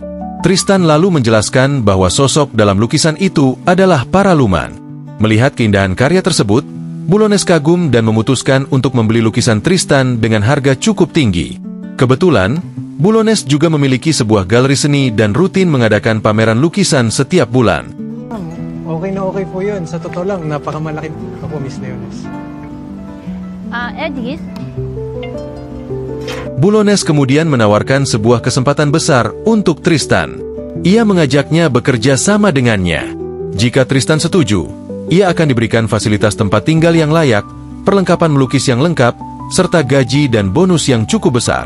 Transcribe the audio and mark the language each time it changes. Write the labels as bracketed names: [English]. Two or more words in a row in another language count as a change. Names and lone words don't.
[Indonesian] Tristan lalu menjelaskan bahwa sosok dalam lukisan itu adalah Paraluman. Melihat keindahan karya tersebut, Bulones kagum dan memutuskan untuk membeli lukisan Tristan dengan harga cukup tinggi. Kebetulan, Bulones juga memiliki sebuah galeri seni dan rutin mengadakan pameran lukisan setiap bulan. [Filipino] Okay na okay po yun. Sa totoo lang, napakamalaki ako, Miss Leones. Edis? [Indonesian] Bulones kemudian menawarkan sebuah kesempatan besar untuk Tristan. Ia mengajaknya bekerja sama dengannya. Jika Tristan setuju, ia akan diberikan fasilitas tempat tinggal yang layak, perlengkapan melukis yang lengkap, serta gaji dan bonus yang cukup besar.